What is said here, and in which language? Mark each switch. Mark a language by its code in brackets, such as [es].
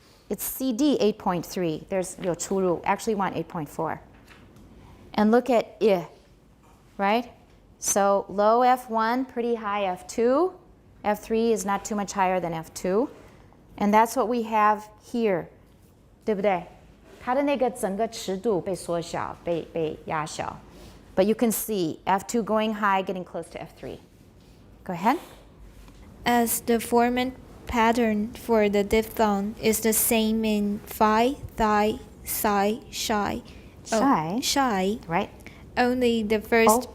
[en] It's CD 8.3. There's [zh] 有出入. [en] Actually, want 8.4. And look at I, right? So low F1, pretty high F2. F3 is not too much higher than F2. And that's what we have here. [zh] 对不对？它的那个整个尺度被缩小，被压小. [en] But you can see F2 going high, getting close to F3. Go ahead. As the formant pattern for the diphthong is the same in phi, thi, psi, shy. Shy. Right. Only the first.